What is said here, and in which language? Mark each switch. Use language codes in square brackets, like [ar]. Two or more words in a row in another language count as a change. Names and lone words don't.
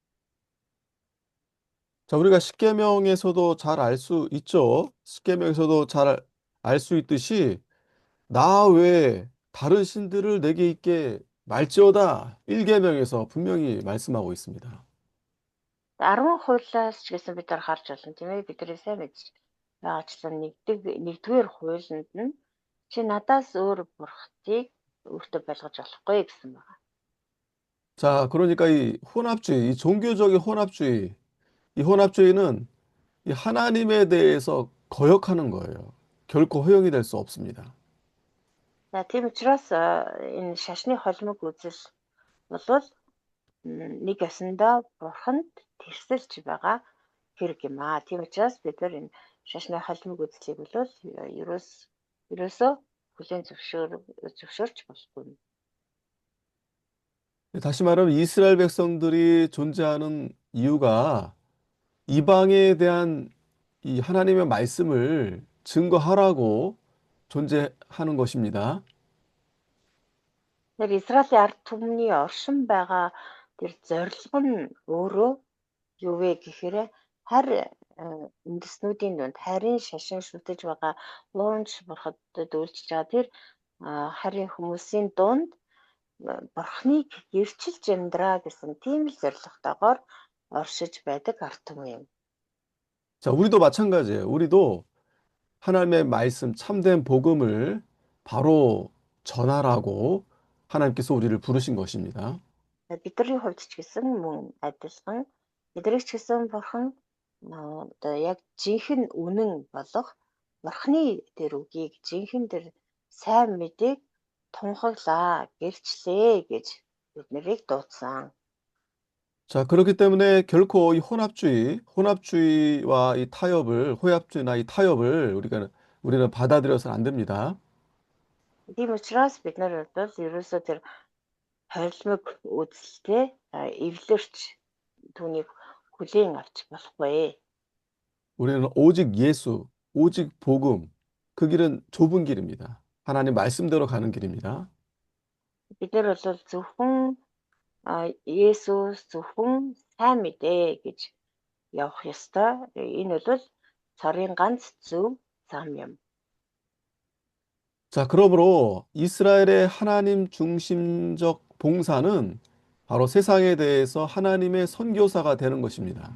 [ko] 자, 우리가 십계명에서도 잘 알 수 있죠. 십계명에서도 잘 알 수 있듯이 나 외에 다른 신들을 내게 있게 말지어다. 1계명에서 분명히 말씀하고 있습니다. [mn] 10 хуулиас ч гэсэн бид нар харж байна тийм ээ бидний сайн мэдж байгаачлан нэгдүгээр хуулинд нь чи надаас өөр бурхтыг өөртөө байлгаж болохгүй гэсэн байна. [ko] 자, 그러니까 이 혼합주의, 이 종교적인 혼합주의, 이 혼합주의는 이 하나님에 대해서 거역하는 거예요. 결코 허용이 될 수 없습니다. [mn] За тийм учраас энэ шашны холимог үзэл болвол нэг ёсондоо бурханд тэрсэлж байгаа хэрэг юм аа. Тийм учраас бид нар энэ шашны холимог үзлийг бол ерөөсөө хүлээн зөвшөөрч болохгүй. [ko] 다시 말하면 이스라엘 백성들이 존재하는 이유가 이방에 대한 이 하나님의 말씀을 증거하라고 존재하는 것입니다. [mn] Тэр Израилийн ард түмний оршин байгаа тэр зорилго нь өөрөө юу вэ гэхээр үндэстнүүдийн дунд харийн шашин шүтэж байгаа луунж бурхадад үйлчилж байгаа тэр харийн хүмүүсийн дунд бурхныг гэрчилж амьдраа гэсэн тийм л зорилготойгоор оршиж байдаг ард түмэн юм. [ko] 자, 우리도 마찬가지예요. 우리도 하나님의 말씀, 참된 복음을 바로 전하라고 하나님께서 우리를 부르신 것입니다. [mn] Бидний хувьд ч гэсэн мөн адилхан биднийг ч гэсэн бурхан одоо яг жинхэнэ үнэн болох бурхны тэр үгийг жинхэнэ тэр сайн мэдээг тунхаглаа, гэрчлээ гэж биднийг дуудсан. [ko] 자, 그렇기 때문에 결코 이 혼합주의와 이 타협을, 호합주의나 이 타협을 우리는 받아들여서는 안 됩니다. [mn] Тийм учраас бид нар бол ерөөсөө тэр холимог үзэлтэй эвлэрч түүнийг хүлээн авч болохгүй. [ko] 우리는 오직 예수, 오직 복음, 그 길은 좁은 길입니다. 하나님 말씀대로 가는 길입니다. [mn] Бид нар бол зөвхөн Есүс зөвхөн сайн мэдээ гэж явах ёстой. Энэ бол цорын ганц зөв зам юм. [ko] 자, 그러므로 이스라엘의 하나님 중심적 봉사는 바로 세상에 대해서 하나님의 선교사가 되는 것입니다.